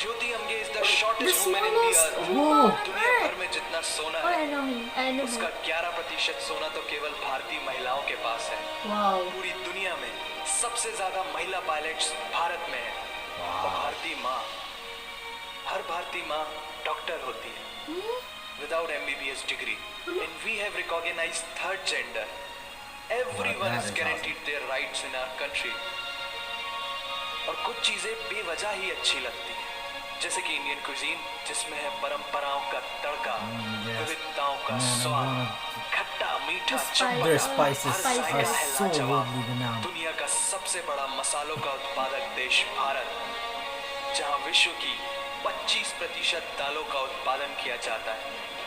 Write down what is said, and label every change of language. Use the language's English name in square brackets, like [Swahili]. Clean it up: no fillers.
[English] Jyoti Amge is the shortest woman in the earth. [Hindi] दुनिया भर में जितना सोना है उसका 11% सोना तो केवल भारतीय महिलाओं के पास है। पूरी दुनिया में सबसे ज्यादा महिला पायलट्स भारत में है, और हर भारतीय माँ डॉक्टर होती है [English] without MBBS degree, and we have recognized third gender. Everyone is guaranteed their rights in our country. [Hindi] और कुछ चीजें बेवजह ही अच्छी लगती हैं, जैसे कि इंडियन कुजीन, जिसमें है परंपराओं का तड़का, विविधताओं का स्वाद, खट्टा मीठा चटपटा, दुनिया का सबसे बड़ा मसालों का उत्पादक देश भारत, जहां विश्व की 25% दालों का उत्पादन किया जाता है।